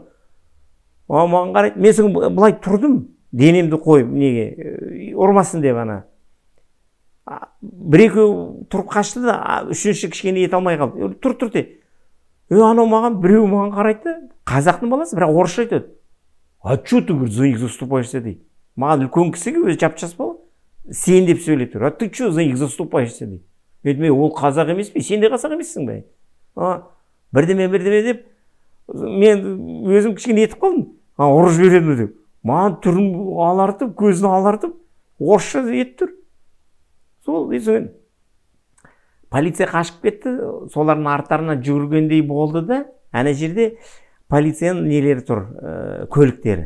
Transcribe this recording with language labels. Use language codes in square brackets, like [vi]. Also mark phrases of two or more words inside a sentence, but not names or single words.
[kk] Маған қарайды, мен сен былай тұрдым, денемді қойып неге ұрмасын деп ана. Бір-екеу тұрып қашты да, үшінші кішкене ете алмай қалды. Тұр де. Анау маған біреу маған қарайды, қазақтың баласы, бірақ орысша айтады. [ru] А что ты, говорит, за них заступаешься дейді. [kk] Маған үлкен кісіге өзі жап-жас бала, сен деп сөйлеп тұр. [ru] А ты что за них заступаешься [kk] дейді. Мен ол қазақ емес пе? Сен де қазақ емессің бе? Бірдеме деп, мен өзім кішкене етіп қалдым. Ұрып жіберемін деп. Маған түрін алартып, көзін алартып, орысша етіп тұр. Сол, полиция қашып кетті, солардың арттарына жүгіргендей болды да, ана жерде полицияның нелері тұр, көліктері.